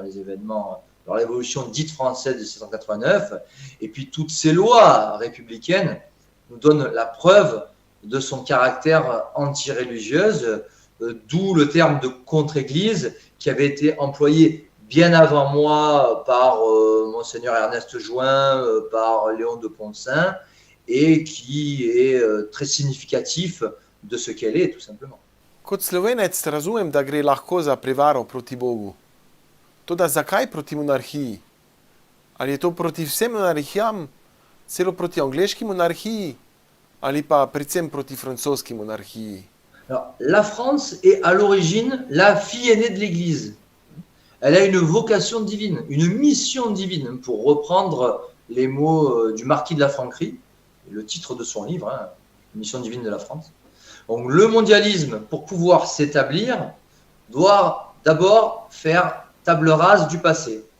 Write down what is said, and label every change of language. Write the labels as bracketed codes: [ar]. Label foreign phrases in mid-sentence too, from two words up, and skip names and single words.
[fr] les événements de la Révolution dite française de 1789, et puis toutes ces lois républicaines nous donnent la preuve de son caractère anti-religieuse, d'où le terme de contre-église qui avait été employé bien avant moi par Monseigneur Ernest Join, par Léon de Poncin, et qui est très significatif de ce qu'elle est, tout simplement. [sl] Kot Slovenec razumem, da gre lahko za prevaro proti Bogu. Toda zakaj proti monarhiji? Ali je to proti vsem monarhijam, celo proti angleški monarhiji, ali pa predvsem proti francoski monarhiji? [fr] Alors, la France est à l'origine la fille aînée de l'Église. Elle a une vocation divine, une mission divine, pour reprendre les mots du marquis de la Franquerie, le titre de son livre, hein, Mission divine de la France. Donc le mondialisme, pour pouvoir s'établir, doit d'abord faire table rase du passé.